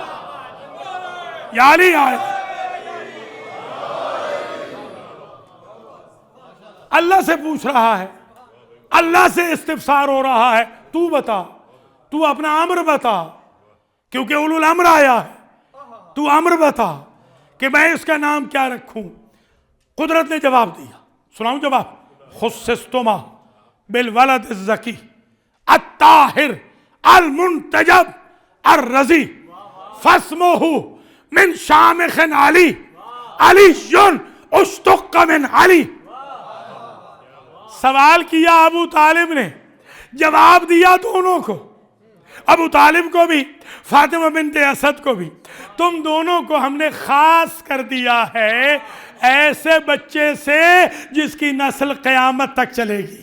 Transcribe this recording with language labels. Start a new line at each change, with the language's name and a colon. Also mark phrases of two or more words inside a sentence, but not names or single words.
Urdu: یا علی آئے، اللہ سے پوچھ رہا ہے، اللہ سے استفسار ہو رہا ہے. تو بتا، تو اپنا امر بتا، کیونکہ
Arabic: اولو الامر
Urdu: آیا ہے. تو امر بتا کہ میں اس کا نام کیا رکھوں. قدرت نے جواب دیا. سناؤں جواب؟
Arabic: خصصتما بالولد الزکی الطاہر المنتجب الرضی فاسمہ من شامخ علی علی اشتق من علی.
Urdu: سوال کیا ابو طالب نے، جواب دیا دونوں کو، ابو طالب کو بھی، فاطمہ بنت اسد کو بھی. تم دونوں کو ہم نے خاص کر دیا ہے ایسے بچے سے جس کی نسل قیامت تک چلے گی.